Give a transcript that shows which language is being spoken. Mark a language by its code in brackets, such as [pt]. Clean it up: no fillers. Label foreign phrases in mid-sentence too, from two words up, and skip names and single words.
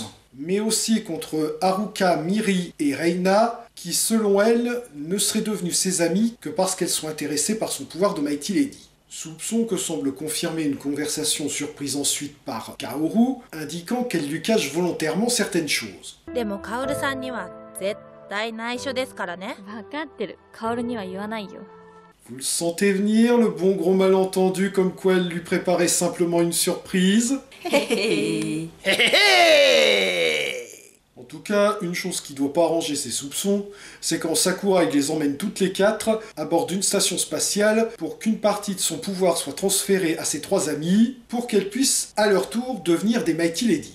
[fr] Mais aussi contre Haruka, Miri et Reina, qui selon elle ne seraient devenues ses amies que parce qu'elles sont intéressées par son pouvoir de Mighty Lady. Soupçon que semble confirmer une conversation surprise ensuite par Kaoru, indiquant qu'elle lui cache volontairement certaines choses. [ja] でもカオルさんには絶対内緒ですからね。分かってる。カオルには言わないよ。 [fr] Vous le sentez venir, le bon gros malentendu comme quoi elle lui préparait simplement une surprise? En tout cas, une chose qui doit pas arranger ses soupçons, c'est quand Sakurai les emmène toutes les quatre à bord d'une station spatiale pour qu'une partie de son pouvoir soit transférée à ses trois amies pour qu'elles puissent à leur tour devenir des Mighty Lady.